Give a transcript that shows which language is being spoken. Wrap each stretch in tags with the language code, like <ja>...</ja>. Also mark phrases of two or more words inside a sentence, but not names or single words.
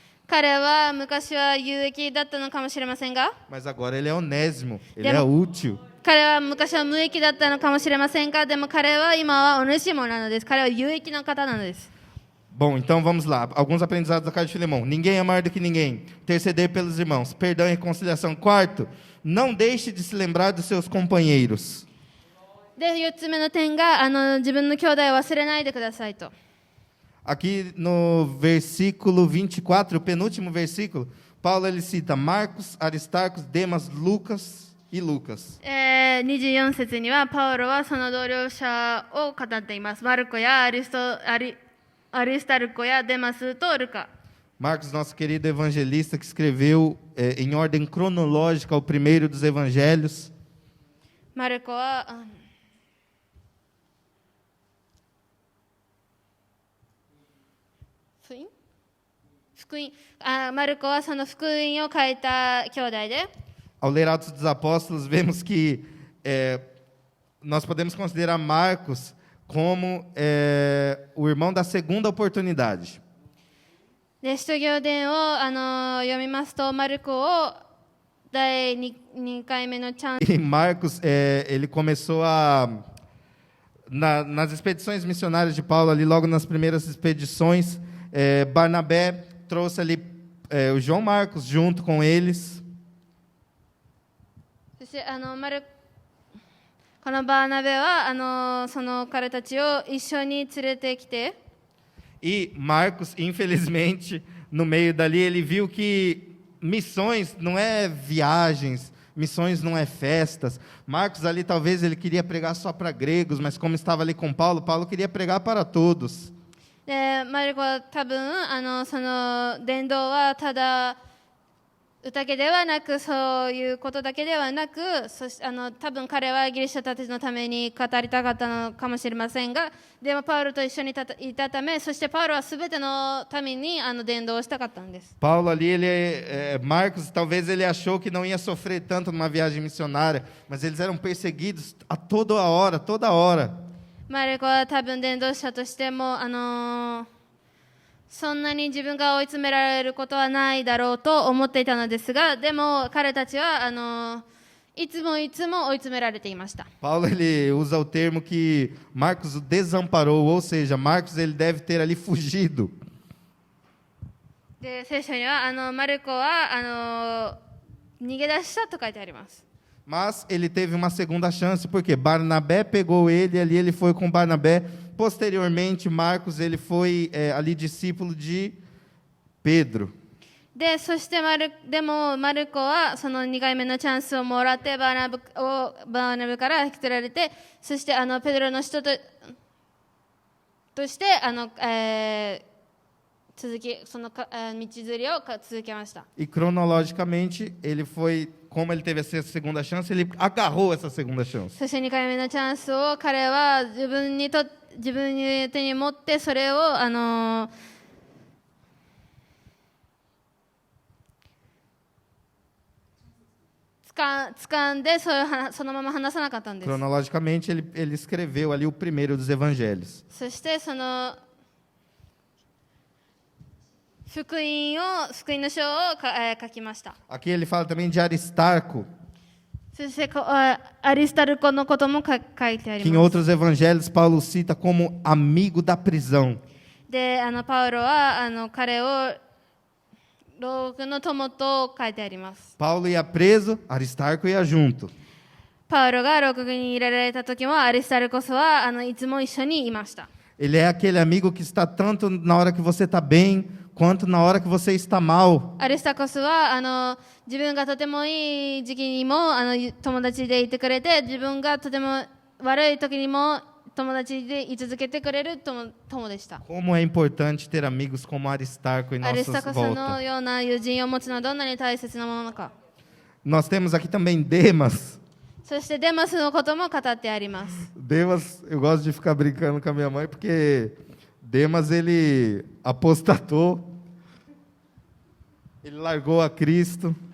<ja>彼は昔は有益だったのかもしれませんが、</ja> <pt>mas agora ele é onésimo, ele é útil.</pt> <ja>彼は昔は無益だったのかもしれませんが、でも彼は今はオネシモなのです。彼は有益な方なのです。</ja> <pt>Bom, então vamos lá. Alguns aprendizados da carta de Filemão. Ninguém é maior do que ninguém. Interceder pelos irmãos. Perdão e reconciliação. Quarto, não deixe de se lembrar dos seus companheiros.</pt> <ja>で、4つ目の点が自分の兄弟を忘れないでくださいと。</ja> <pt>Aqui no versículo 24, o penúltimo versículo, Paulo ele cita Marcos, Aristarcos, Demas, Lucas e Lucas.</pt> <ja>24 節にはパウロはその同僚者を語っています。マルコやアリスタルコやデマスとルカ。</ja> <pt>Marcos, nosso querido evangelista, que escreveu em ordem cronológica o primeiro dos evangelhos.</pt> <ja>マルコは福音マルコはその福音を書いた兄弟で、</ja> <pt>Ao ler Atos dos Apóstolos, vemos que nós podemos considerar Marcos como o irmão da segunda oportunidade.</pt> <ja>で使徒行伝を読みますと、マルコを第 2回目のチャンス</ja> <pt>E Marcos, ele começou nas expedições missionárias de Paulo, ali logo nas primeiras expedições, Barnabé trouxe ali o João Marcos junto com eles.</pt> <ja>そしてこのバーナベはその彼たちを一緒に連れてきて、</ja> <pt>E Marcos, infelizmente, no meio dali, ele viu que missões não é viagens, missões não é festas. Marcos ali, talvez ele queria pregar só para gregos, mas como estava ali com Paulo, Paulo queria pregar para todos.</pt> <ja>でマルコは多分その伝道はただ歌だけではなく、そういうことだけではなく、多分彼はギリシャたちのために語りたかったのかもしれませんが、でもパウロと一緒にいたため、そしてパウロはすべての民に伝道をしたかったんです。</ja> <pt>Paulo ali, Marcos, talvez ele achou que não ia sofrer tanto numa viagem missionária, mas eles eram perseguidos a toda hora.</pt> <ja>マルコは多分伝道者としてもそんなに自分が追い詰められることはないだろうと思っていたのですが、でも彼たちはいつも追い詰められていました。</ja> <pt>Paulo ele usa o termo que Marcos o desamparou, ou seja, Marcos ele deve ter ali fugido.</pt> <ja>で、聖書にはマルコは逃げ出したと書いてあります。</ja> <pt>Mas ele teve uma segunda chance, porque Barnabé pegou ele, ali ele foi com Barnabé. Posteriormente, Marcos ele foi ali discípulo de Pedro.</pt> <ja>で、そしてでもマルコはその2回目のチャンスをもらってバーナブから引き取られて、そしてペドロの人としてその道連れを続けました。</ja> <pt>E cronologicamente, ele foi, como ele teve essa segunda chance, ele agarrou essa segunda chance.</pt> <ja>そして2回目のチャンスを彼は自分に手に持って、それを掴んでそのまま離さなかったんです。</ja> <pt>Cronologicamente, ele escreveu ali o primeiro dos evangelhos.</pt> <ja>そしてその福音の書を書きました。</ja> <pt>Aqui ele fala também de Aristarco,</pt> <ja>そしてアリスタルコのことも書いてあり</ja> <pt>que em</pt> <ja>ます。</ja> <pt>outros evangelhos Paulo cita como amigo da prisão.</pt> <ja>で、パウロは彼を牢獄の友と書いてあります。</ja> <pt>Paulo ia preso, Aristarco ia junto.</pt> <ja>パウロが牢獄に入れられた時もアリスタルコスはいつも一緒にいました。</ja> <pt>Ele é aquele amigo que está tanto na hora que você está bem, quanto na hora que você está mal.</pt> <ja>アリスタコスは自分がとてもいい時期にも友達でいてくれて、自分がとても悪い時にも友達でい続けてくれる友でした。</ja> <pt>Como é importante ter amigos como Aristarco em</pt> <ja>アリスタ</ja> <pt>nossas</pt> <ja>コスの</ja> <pt>voltas.</pt> <ja>ような友人を持つのはどんなに大切なものなのか。</ja> <pt>Nós temos aqui também Demas.</pt> <ja>そしてデマスのことも語ってあります。</ja> <pt>Demas, eu gosto de ficar brincando com a minha mãe, porque Demas, ele apostatou, ele largou a Cristo.</pt>